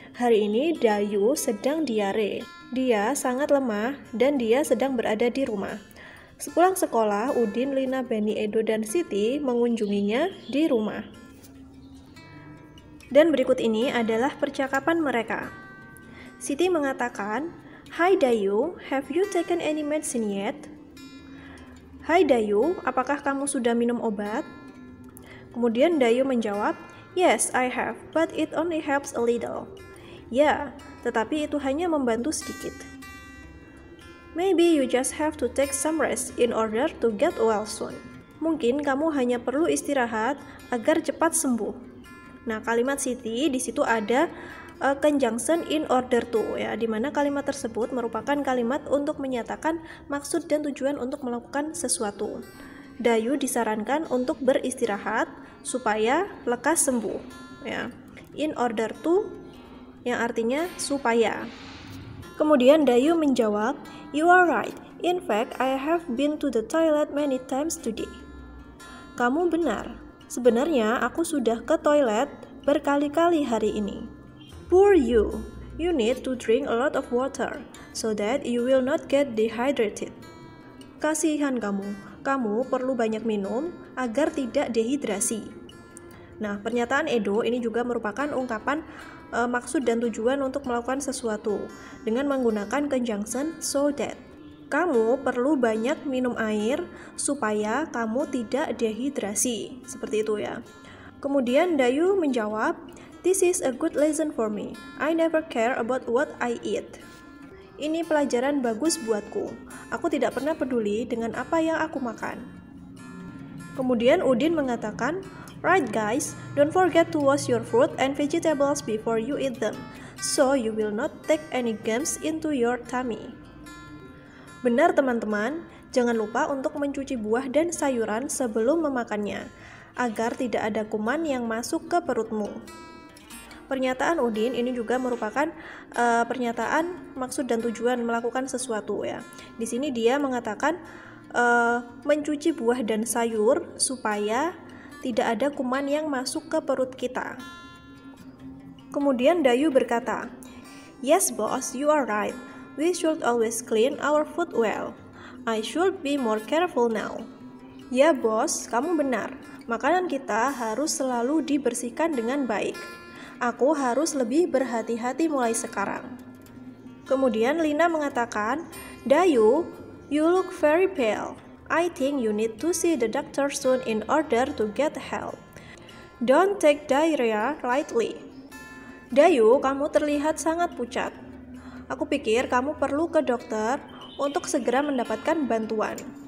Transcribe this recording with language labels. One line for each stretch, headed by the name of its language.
Indonesian: Hari ini Dayu sedang diare. Dia sangat lemah dan dia sedang berada di rumah. Sepulang sekolah, Udin, Lina, Benny, Edo, dan Siti mengunjunginya di rumah. Dan berikut ini adalah percakapan mereka. Siti mengatakan,
English: "Hi Dayu, have you taken any medicine yet?"
Indonesian: "Hai Dayu, apakah kamu sudah minum obat?" Kemudian Dayu menjawab,
English: "Yes, I have, but it only helps a little."
Indonesian: Ya, tetapi itu hanya membantu sedikit.
English: "Maybe you just have to take some rest in order to get well soon."
Indonesian: Mungkin kamu hanya perlu istirahat agar cepat sembuh. Nah, kalimat Siti di situ ada conjunction
English: in order to
Indonesian: ya, di mana kalimat tersebut merupakan kalimat untuk menyatakan maksud dan tujuan untuk melakukan sesuatu. Dayu disarankan untuk beristirahat supaya lekas sembuh ya.
English: In order to
Indonesian: yang artinya supaya. Kemudian Dayu menjawab,
English: "You are right. In fact, I have been to the toilet many times today."
Indonesian: Kamu benar. Sebenarnya aku sudah ke toilet berkali-kali hari ini.
English: Poor you. You need to drink a lot of water so that you will not get dehydrated.
Indonesian: Kasihan kamu. Kamu perlu banyak minum agar tidak dehidrasi. Nah, pernyataan Edo ini juga merupakan ungkapan maksud dan tujuan untuk melakukan sesuatu dengan menggunakan conjunction so that. Kamu perlu banyak minum air supaya kamu tidak dehidrasi. Seperti itu ya. Kemudian Dayu menjawab,
English: "This is a good lesson for me. I never care about what I eat."
Indonesian: Ini pelajaran bagus buatku. Aku tidak pernah peduli dengan apa yang aku makan. Kemudian Udin mengatakan,
English: "Right guys, don't forget to wash your fruit and vegetables before you eat them, so you will not take any germs into your tummy."
Indonesian: Benar teman-teman, jangan lupa untuk mencuci buah dan sayuran sebelum memakannya, agar tidak ada kuman yang masuk ke perutmu. Pernyataan Udin ini juga merupakan pernyataan maksud dan tujuan melakukan sesuatu ya. Di sini dia mengatakan mencuci buah dan sayur supaya tidak ada kuman yang masuk ke perut kita. Kemudian Dayu berkata,
English: "Yes boss, you are right. We should always clean our food well. I should be more careful now."
Indonesian: Ya bos, kamu benar. Makanan kita harus selalu dibersihkan dengan baik. Aku harus lebih berhati-hati mulai sekarang. Kemudian Lina mengatakan,
English: "Dayu, you look very pale. I think you need to see the doctor soon in order to get help. Don't take diarrhea lightly."
Indonesian: Dayu, kamu terlihat sangat pucat. Aku pikir kamu perlu ke dokter untuk segera mendapatkan bantuan.